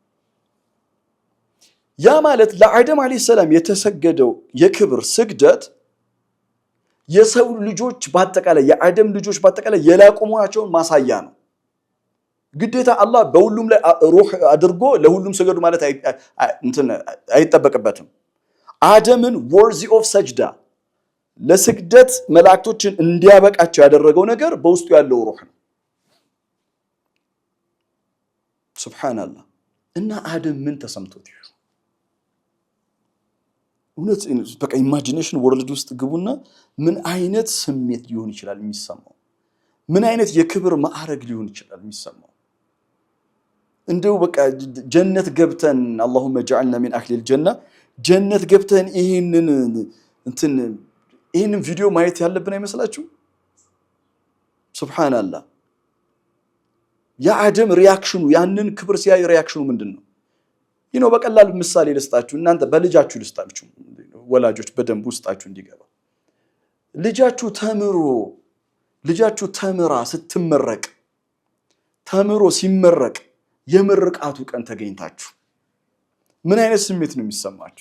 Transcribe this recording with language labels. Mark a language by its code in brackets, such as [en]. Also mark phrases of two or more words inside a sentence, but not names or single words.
[am] ያ ማለት ለአደም አለይሂ ሰላም የተሰገደው የክብር ስግደት የሰው ልጆች በአጠቃላይ የአደም ልጆች በአጠቃላይ የላቁ መሆናቸውን ማሳያ ነው። ግዴታ አላህ በሁሉም ላይ ሩህ አድርጎ ለሁሉም ሰገዱ ማለት አይጠበቅበትም። አደምን [en] worthy of [am] ሰጅዳ ለስግደት መላእክቶችን እንዲያበቃቸው ያደረገው ነገር በውስጡ ያለው ሩህ ነው። ሱብሃንአላህ። እና አደም ምን ተሰምቶት ይሁን እውነት በቃ [en] imagination world [am] ውስጥ ግቡና ምን አይነት ስሜት ሊሆን ይችላል የሚሰማው? ምን አይነት የክብር ማዕረግ ሊሆን ይችላል የሚሰማው? እንደው በቃ ጀነት ገብተን [ar] اللهم اجعلنا من اهل الجنه [am] ጀነት ገብተን ይሄንን ቪዲዮ ማየት ያለብን አይመስላችሁ? ሱብሃንአላህ። የአደም ሪአክሽኑ ያንን ክብር ሲያይ ሪአክሽኑ ምንድነው? በቀላል ምሳሌ ልስጣችሁ። እናንተ በልጃችሁ ልስጣችሁ፣ ወላጆች በደንብ ውስጣችሁ እንዲገባ። ልጃችሁ ተምራ ስትመረቅ ተምሮ ሲመረቅ የምርቃቱ ቀን ተገኝታችሁ ምን አይነት ስሜት ነው የሚሰማችሁ?